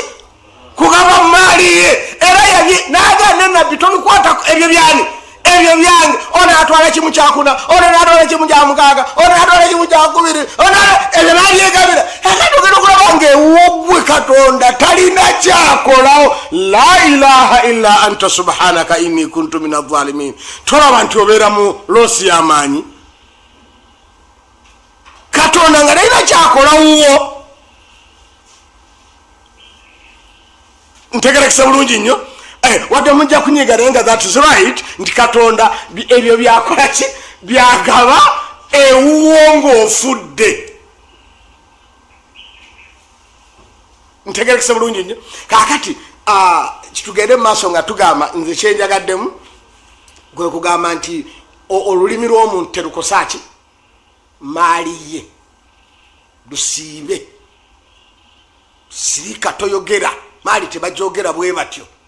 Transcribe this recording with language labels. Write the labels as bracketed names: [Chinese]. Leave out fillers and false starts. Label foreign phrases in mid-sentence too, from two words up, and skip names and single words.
[Ganda] kugaba maali ye era n'agamba nabbi tobikwata ebyo byange ona atwala kimu kyakuna ona natwala kimu kyamukaaga ona natwala kimu kyakubiri ona ebyo babyegabira akatogera okulaba ng'ewogwe Katonda talina kyakolawo [Arabic] لا إله إلا أنت سبحانك إني كنت من الظالمين [Ganda] tolaba nti obeera mu loosi y'amaanyi katonda nga talina kyakola wuwo. Ntegerekese bulungi nnyo. Wadde mujja kunyiga naye nga [English] that is right [Ganda] nti katonda ebyo byakola ki byagaba ewuwo ng'ofudde. Ntegerekese bulungi nnyo. Kaakati kitugende mu maaso nga tugamba nze kyenjagaddemu gwe kugamba nti olulimi lw'omuntu terukosa ki maali ye lusiibe sirika toyogera maali tebajogera bwe batyo.